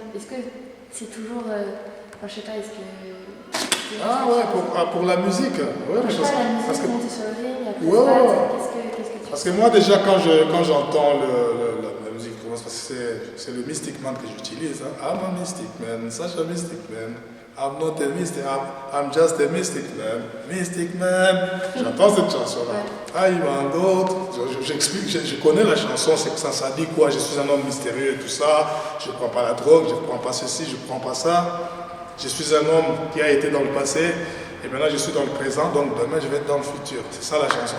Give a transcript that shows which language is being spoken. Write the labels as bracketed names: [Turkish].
[French] Est-ce que c'est toujours, enfin je sais pas, est-ce que Ah ouais, pour la musique. Ouais, je sais pas, la musique parce que, monter sur le ring, après ouais. qu'est-ce que tu Parce que moi déjà quand j'entends la musique commence, parce que c'est le Mystic Man que j'utilise. Hein. [English] I'm a Mystic Man, such a Mystic Man. I'm not a mystic, I'm just a mystic man. Mystic man. [French] J'entends cette chanson-là. Ah, il va en d'autres. J'explique, je connais la chanson, c'est que ça dit quoi? Je suis un homme mystérieux et tout ça. Je ne prends pas la drogue, je ne prends pas ceci, je ne prends pas ça. Je suis un homme qui a été dans le passé et maintenant je suis dans le présent, donc demain je vais être dans le futur. C'est ça la chanson.